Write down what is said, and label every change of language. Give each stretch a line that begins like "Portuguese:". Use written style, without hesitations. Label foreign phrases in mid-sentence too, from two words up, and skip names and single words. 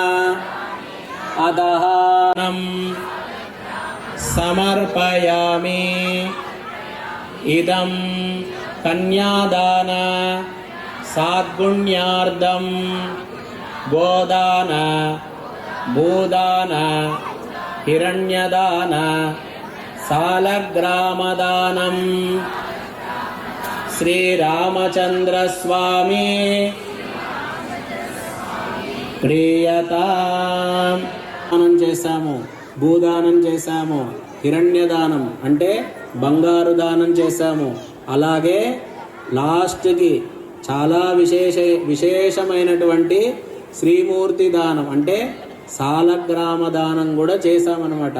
Sanskrit: अधः समर्पयामि इदं कन्यादान साद्गुण्यार्धं गोदान भूदान हिरण्यदान सालग्रामदानं श्रीरामचन्द्रस्वामी ప్రియతాం
Telugu: దానం చేశాము, భూదానం చేశాము, హిరణ్యదానం అంటే బంగారు దానం చేశాము. అలాగే లాస్ట్కి చాలా విశేషమైనటువంటి శ్రీమూర్తి దానం అంటే సాలగ్రామ దానం కూడా చేశామన్నమాట.